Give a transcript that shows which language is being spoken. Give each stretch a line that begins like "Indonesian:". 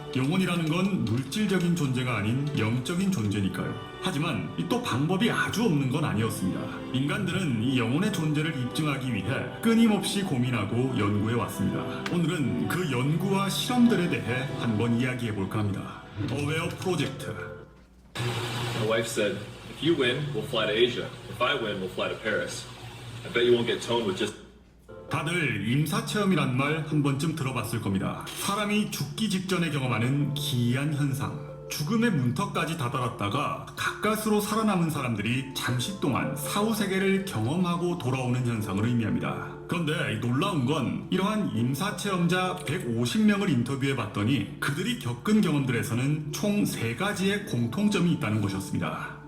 Korean: 영혼이라는 건 물질적인 존재가 아닌 영적인 존재니까요. 하지만 또 방법이 아주 없는 건 아니었습니다. 인간들은 이 영혼의 존재를 입증하기 위해 끊임없이 고민하고 연구해 왔습니다. 오늘은 그 연구와 실험들에 대해 한번 이야기해 볼까 합니다. 어웨어 프로젝트.
English: My wife said, if you win, we'll fly to Asia. If I win, we'll fly to Paris. I bet you won't get toned with just...
Korean: 다들 임사체험이란 말 한 번쯤 들어봤을 겁니다. 사람이 죽기 직전에 경험하는 기이한 현상. 죽음의 문턱까지 다다랐다가 가까스로 살아남은 사람들이 잠시 동안 사후세계를 경험하고 돌아오는 현상을 의미합니다. 그런데 놀라운 건 이러한 임사체험자 150명을 인터뷰해 봤더니 그들이 겪은 경험들에서는 총 3가지의 공통점이 있다는 것이었습니다.